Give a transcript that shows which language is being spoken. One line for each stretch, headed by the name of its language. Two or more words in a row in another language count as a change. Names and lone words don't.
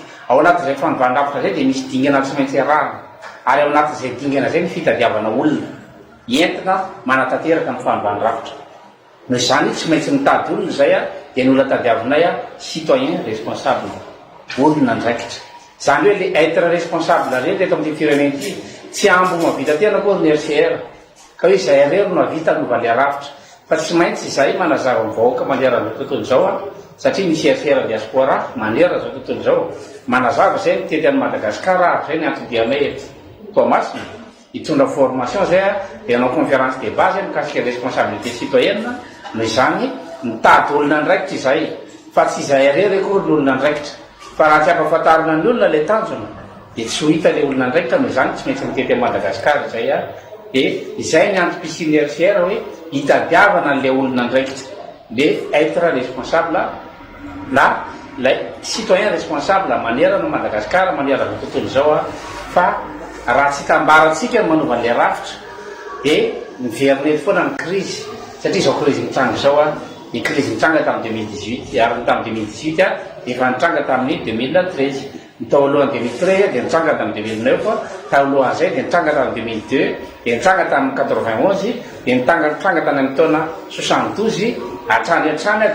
Malagasy: Ao anatin'izay fanovana rafitra zay dia misy dingana tsy maintsy arahana ary ao anatin'izay dingana zay ny fitadiavana olona entina manatanteraka ny fanovana rafitra. Noho izany tsy maintsy mitady olona zay dia ny olona tadiavinay
French: citoyen responsable,
Malagasy: olona andraikitra. Zany hoe le
French: être responsable
Malagasy: reny eto amin'ny firenena ity tsy ambo mavita tena koa ny RCR ka hoe izay arery no avita nova le rafitra fa tsy maintsy izay manazava ny vahoaka manera zao tontolo zao satria misy RCR diaspora manera zao tontolo zao manazava zay mitety an'i Madagasikara zay ny antodianay eto Thomasina hitondra formation zay dia hanao
French: conférence de base
Malagasy: mikasika
French: responsabilité citoyenne.
Malagasy: Noho izany mitady olona andraikitra izay fa tsy izay arery koa ny olona andraikitra fa raha tsy ampahafantarina ny olona le tanjona dia tsy ho hita le olona andraikitra. Noho izany tsy maintsy mitety an'i Madagasikara zay dia izay ny antom-pisian'ny RCR hoe hitadiavana le olona andraikitra, le
French: être responsable
Malagasy: na le
French: citoyen responsable
Malagasy: manera no Madagasikara manera ny tontolo zao fa raha tsy tambarantsika ny manova le rafitra dia miveriny foana ny crise satria zao crise mitsanga zao ny crise mitsanga tamin'ny 2018 ary tamin'ny 2018 efa nitranga tamin'ny 2013 tao alohan'ny 2003 dia nitranga tamin'ny 2009 tao alohan'izay dia nitranga tamin'ny 2002 dia nitranga tamin'ny 91 dia nitranga tany amin'ny taona 72 hatrany dia